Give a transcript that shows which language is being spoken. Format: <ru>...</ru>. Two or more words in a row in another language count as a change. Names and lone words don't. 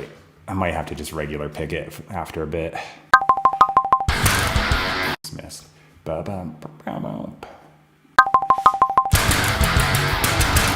<en>I might have to just regular pick it after a bit. Dismissed. Ba-bum, ba-bum.</en>